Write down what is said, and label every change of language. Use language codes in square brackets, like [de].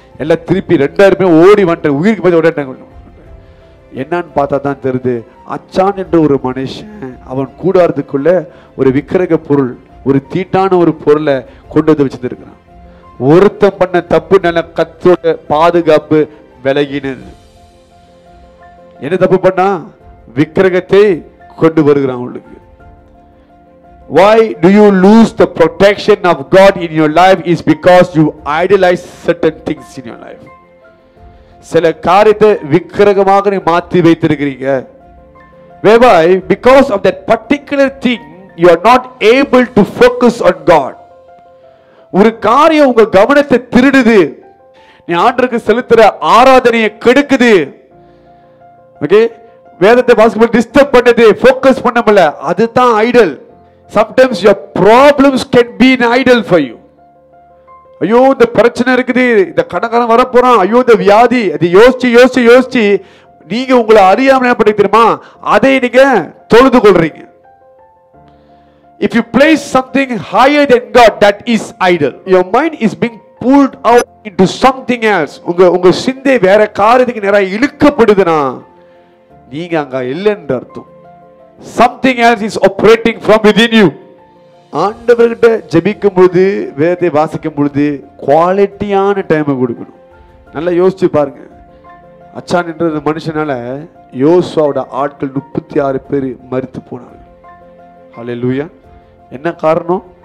[ta] எல்லாம் திருப்பி 2000 பேர் ஓடி வந்துட்டாங்க, உயிருக்கு போய் ஓடிட்டாங்க. என்னன்னு பார்த்தா தான் தெரியுது, அச்சான் என்ற ஒரு மனுஷன் அவன் கூடாரத்துக்குள்ள ஒரு விக்கிரக பொருள், ஒரு தீட்டான ஒரு பொருளை கொண்டு வந்து வச்சிருக்கிறான். ஒருத்தன் பண்ண தப்பு நல்ல கர்த்தரோட பாதுகாப்பு விலகினது. என்ன தப்பு பண்ணா? விக்கிரகத்தை கொண்டு வருகிறான் அவளுக்கு. [en] Why do you lose the protection of God in your life? Is because you idolize certain things in your life. [ta] சில காரியத்தை விக்கிரகமாக நீ மாற்றி வைத்திருக்கிறீங்க. [en] Whereby because of that particular thing you are not able to focus on God. [ta] ஒரு காரியம் உங்க கவனத்தை திருடுது, நீ ஆண்டவருக்கு செலுத்துற ஆராதனையை கெடுக்குது. ஓகே, வேதத்தை வாசிக்கும்போது டிஸ்டர்ப் பண்ணுது, ஃபோக்கஸ் பண்ண முடியல, அதுதான் Idol. [en] Sometimes your problems can be an idol for you. [ta] ஐயோ இந்த பிரச்சனை இருக்குது, இந்த கடன்காரன் வர போறான், ஐயோ இந்த வியாதி, அதை யோசிச்சு யோசிச்சு யோசிச்சு நீங்க உங்களை அறியாம என்ன பண்ணி தெரியுமா, அதை நீங்க தொழுது கொள்றீங்க. [en] If you place something higher than God, that is idol. Your mind is being pulled out into something else. [ta] உங்க சிந்தை வேற காரியத்துக்கு நேரா இழுக்கப்படுதுனா நீங்க அங்க இல்லைன்ற அர்த்தம். [en] Something else is operating from within you. [ta] ஆண்டவர்கிட்ட ஜெபிக்கும் பொழுது, வேதத்தை வாசிக்கும் பொழுது குவாலிட்டியான டைமை கொடுக்கணும். நல்லா யோசிச்சு பாருங்க. அச்சான் என்ற மனுஷனால யோசுவாவோட ஆட்கள் 36 பேர் மரித்து போனாங்க. ஹல்லேலூயா. என்ன காரணம்?